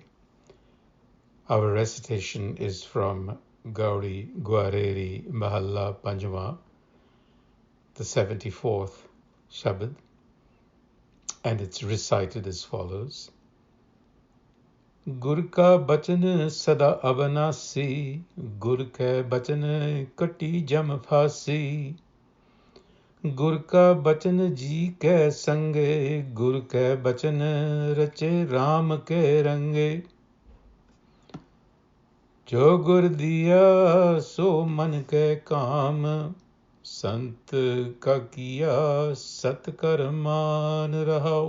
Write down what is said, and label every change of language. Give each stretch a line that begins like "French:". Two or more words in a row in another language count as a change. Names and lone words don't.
English: Our recitation is from Gauri Gwareri Mahalla Panjama, the 74th Shabad, and it's recited as follows.
Punjabi: ਗੁਰ ਕਾ ਬਚਨ ਸਦਾ ਅਬਿਨਾਸੀ, ਗੁਰ ਕੇ ਬਚਨ ਕਟੀ ਜਮ ਫਾਸੀ. ਗੁਰ ਕਾ ਬਚਨ ਜੀ ਕੇ ਸੰਗੇ, ਗੁਰ ਕੇ ਬਚਨ ਰਚੇ ਰਾਮ ਕੇ ਰੰਗੇ। ਜੋ ਗੁਰ ਦਿਯਾ ਸੋ ਮਨ ਕੇ ਕਾਮ, ਸੰਤ ਕਾ ਕਿਯਾ ਸਤ ਕਰ ਮਾਨ ਰਹਾਓ।